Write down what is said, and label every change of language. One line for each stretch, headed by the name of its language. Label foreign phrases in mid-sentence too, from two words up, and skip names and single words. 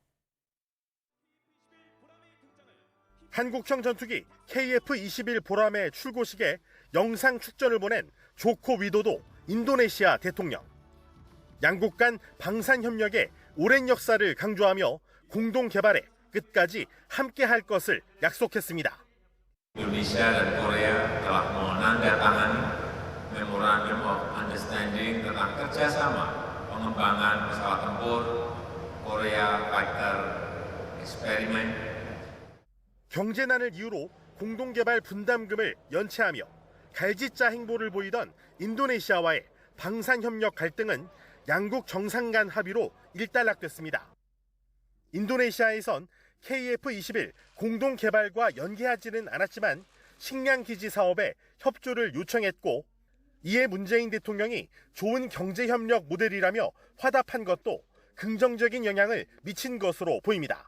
Korean: 한국형 전투기 KF-21 보람의 출고식에 영상 축전을 보낸 조코 위도도 인도네시아 대통령. 양국 간 방산 협력의 오랜 역사를 강조하며 공동 개발에 끝까지 함께할 것을 약속했습니다.
Indonesian: Indonesia dan Korea telah menandatangani
English: Memorandum of Understanding
Indonesian: tentang kerjasama pengembangan pesawat tempur Korea Fighter Experiment.
Korean: 경제난을 이유로 공동개발 분담금을 연체하며 갈짓자 행보를 보이던 인도네시아와의 방산협력 갈등은 양국 정상 간 합의로 일단락됐습니다. 인도네시아에선 KF-21 공동개발과 연계하지는 않았지만 식량기지 사업에 협조를 요청했고 이에 문재인 대통령이 좋은 경제협력 모델이라며 화답한 것도 긍정적인 영향을 미친 것으로 보입니다.